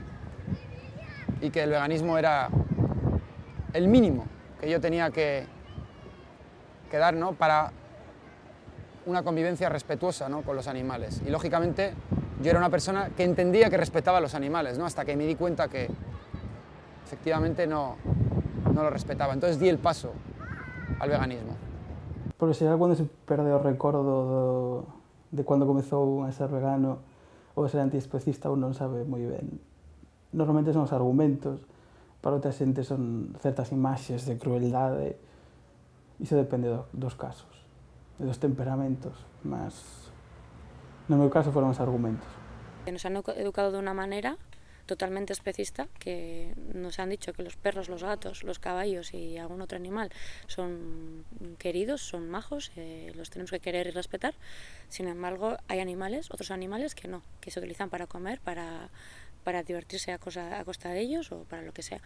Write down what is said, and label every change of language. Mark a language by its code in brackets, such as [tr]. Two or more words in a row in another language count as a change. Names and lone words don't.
[es] Y que el veganismo era el mínimo que yo tenía que dar, ¿no? Para una convivencia respetuosa, ¿no? Con los animales. Y lógicamente yo era una persona que entendía que respetaba a los animales, ¿no? Hasta que me di cuenta que efectivamente no lo respetaba. Entonces di el paso al veganismo. [gl] Porque será cando se perde o recordo de cando comezou a ser vegano ou a ser antiespecista, ou non sabe moi ben. Normalmente son os argumentos, para outra xente son certas imaxes de crueldade. Iso depende dos casos, dos temperamentos, mas no meu caso foron os argumentos. [es] Nos han educado de una manera totalmente especista, que nos han dicho que los perros, los gatos, los caballos y algún otro animal son queridos, son majos, los tenemos que querer y respetar. Sin embargo, hay animales, otros animales que no, que se utilizan para comer, para divertirse a costa de ellos o para lo que sea.